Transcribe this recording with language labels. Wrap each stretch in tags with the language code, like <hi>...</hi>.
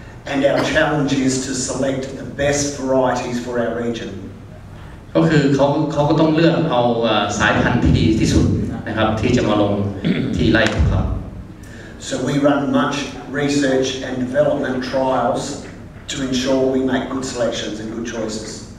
<en>And our challenge is to select the best varieties for our region.</en> <th>ก็คือเขาก็ต้องเลือกเอาสายพันธุ์ที่ดีที่สุดนะครับที่จะมาลงที่ไร่ของเขา</th> <en>So we run much research and development trials to ensure we make good selections and good choices.</en>